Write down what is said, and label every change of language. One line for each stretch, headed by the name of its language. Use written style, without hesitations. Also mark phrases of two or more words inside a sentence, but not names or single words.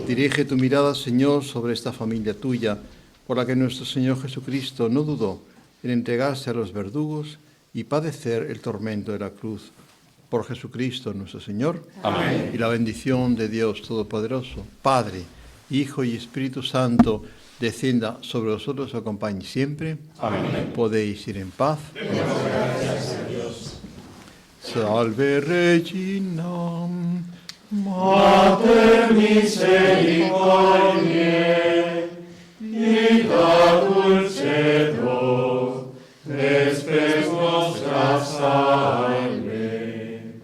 Spanish: Dirige tu mirada, Señor, sobre esta familia tuya, por la que nuestro Señor Jesucristo no dudó en entregarse a los verdugos y padecer el tormento de la cruz. Por Jesucristo nuestro Señor. Amén. Y la bendición de Dios Todopoderoso, Padre, Hijo y Espíritu Santo, descienda sobre vosotros y os acompañe siempre. Amén. Podéis ir en paz. Demos gracias a Dios.
Latin: Salve Regina, Mater misericordiae, ita dulcedo, espes nostra salve.